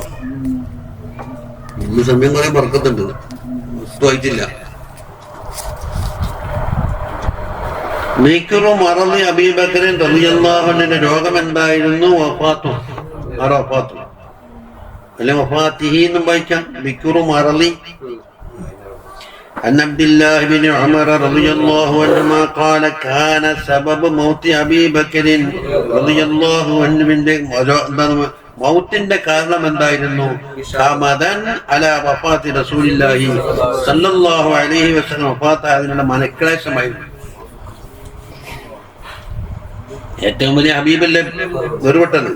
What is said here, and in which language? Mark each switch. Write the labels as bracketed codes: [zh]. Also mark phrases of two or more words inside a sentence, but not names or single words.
[ml] ഇന്ന് സമയം കുറെ പറക്കത്തുണ്ട്, വായിച്ചില്ല. [ar] ذكر مرض أبي بكر [ml] റളിയല്ലാഹു അൻഹുവിന്റെ രോഗം എന്തായിരുന്നു? വഫാത്തു. വഫാത്തു അല്ലെ വഫാത്തിഹി എന്നും വായിക്കാം. [ar] ذكر مرض. عن عبد الله بن عمر رضي الله عنهما قال كان سبب موت أبي بكر رضي الله عنه [ml] മൗത്തിന്റെ കാരണം എന്തായിരുന്നു? [ar] كمدا على وفاة رسول الله صلى الله عليه وسلم, [ml] വഫാത്തായതിനുള്ള മനക്ലേശമായിരുന്നു. ഏറ്റവും വലിയ ഹബീബല്ലേ വേർപെട്ടത്.